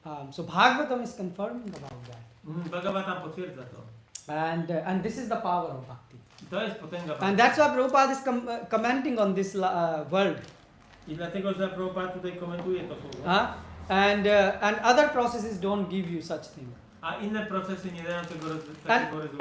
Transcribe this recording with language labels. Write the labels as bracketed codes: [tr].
[en] So Bhagavatam is confirming about that. [pl] Bhagavatam potwierdza to. [en] And this is the power of bhakti. [pl] I to jest potęga bhakti. [en] And that's why Prabhupada is commenting on this word. [pl] I dlatego, że Prabhupada tutaj komentuje to słowo. [en] And other processes don't give you such thing. [pl] A inne procesy nie dają takiego rezultatu.